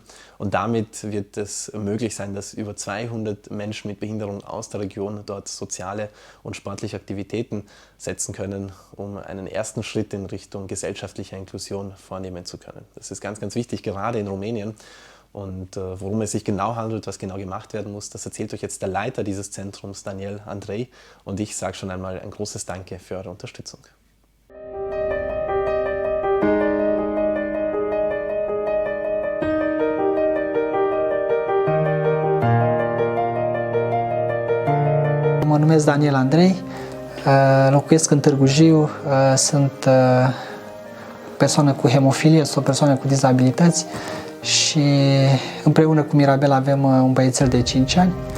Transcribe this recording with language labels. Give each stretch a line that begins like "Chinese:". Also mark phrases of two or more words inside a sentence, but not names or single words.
German: Und damit wird es möglich sein, dass über 200 Menschen mit Behinderung aus der Region dort soziale und sportliche Aktivitäten setzen können, um einen ersten Schritt in Richtung gesellschaftlicher Inklusion vornehmen zu können. Das ist ganz wichtig, gerade in Rumänien. Und worum es sich genau handelt, was genau gemacht werden muss, das erzählt euch jetzt der Leiter dieses Zentrums, Daniel Andrei. Und ich sage schon einmal ein großes Danke für eure Unterstützung.
Romanian: Mă numesc Daniel Andrei, locuiesc în Târgu Jiu, sunt persoană cu hemofilie, sunt o persoană cu dizabilități și împreună cu Mirabel avem un băiețel de 5 ani.